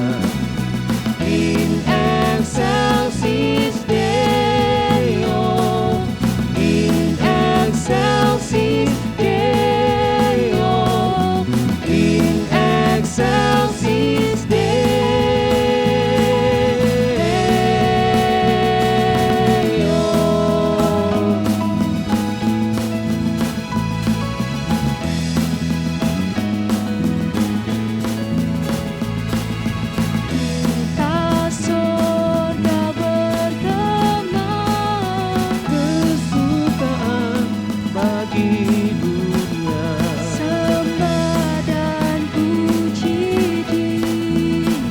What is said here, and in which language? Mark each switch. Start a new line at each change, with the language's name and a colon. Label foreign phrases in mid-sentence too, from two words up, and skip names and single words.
Latin: in excelsis Deo, in excelsis Deo, in excelsis Deo.
Indonesian: Kita sorga berkenan, kesukaan bagi dunia, sembah dan puji Dia.